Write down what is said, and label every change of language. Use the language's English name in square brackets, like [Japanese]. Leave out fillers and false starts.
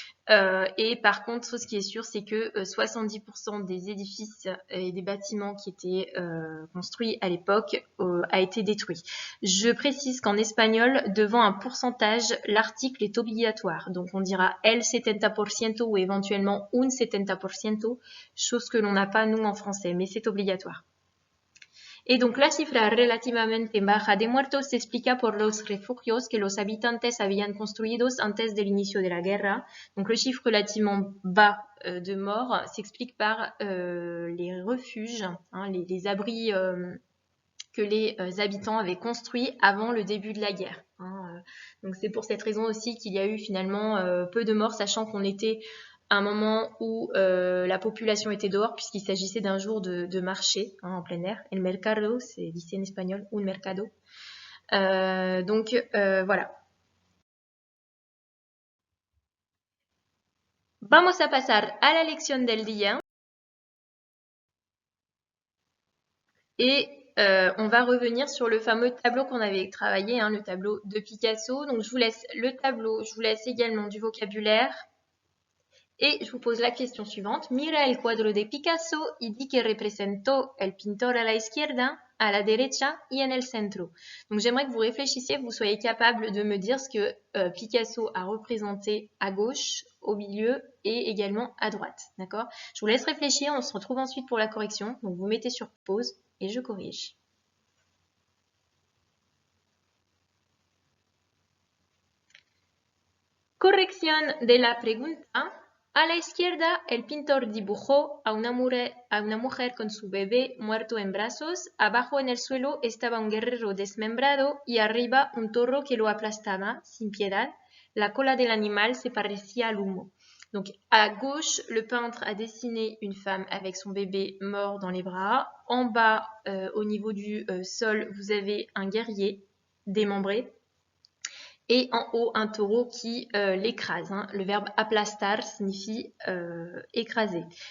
[French] Et par contre, ce qui est sûr, c'est que 70% des édifices et des bâtiments qui étaient construits à l'époque a été détruit. Je précise qu'en espagnol, devant un pourcentage, l'article est obligatoire. Donc on dira el 70% ou éventuellement un 70%, chose que l'on n'a pas nous en français, mais c'est obligatoire. Et donc [Spanish] la cifra relativamente baja de muertos se explica por los refugios que los habitantes habían construidos antes del inicio de la guerra. [French] Donc le chiffre relativement bas de morts s'explique par les refuges, hein, les abris que les habitants avaient construits avant le début de la guerre. Hein. Donc c'est pour cette raison aussi qu'il y a eu finalement peu de morts, sachant qu'on était à un moment où la population était dehors, puisqu'il s'agissait d'un jour de marché, hein, en plein air. El mercado, c'est dit en espagnol, un mercado. Donc voilà. [Spanish] Vamos a pasar a la lección del día. [French] Et on va revenir sur le fameux tableau qu'on avait travaillé, hein, le tableau de Picasso. Donc je vous laisse le tableau, je vous laisse également du vocabulaire. Et je vous pose la question suivante. [Spanish] Mira el cuadro de Picasso y di que representó el pintor a la izquierda, a la derecha y en el centro. [French] Donc j'aimerais que vous réfléchissiez, que vous soyez capable de me dire ce que Picasso a représenté à gauche, au milieu et également à droite. D'accord? Je vous laisse réfléchir, on se retrouve ensuite pour la correction. Donc vous mettez sur pause et je corrige. [Spanish] Corrección de la pregunta. A la izquierda, el pintor dibujó a una mujer con su bebé muerto en brazos. Abajo en el suelo estaba un guerrero desmembrado y arriba un toro que lo aplastaba sin piedad. La cola del animal se parecía al humo. [French] Donc à gauche, le peintre a dessiné une femme avec son bébé mort dans les bras. En bas, au niveau du sol, vous avez un guerrier démembré. Et en haut, un taureau qui l'écrase. Hein. Le verbe aplastar signifie écraser.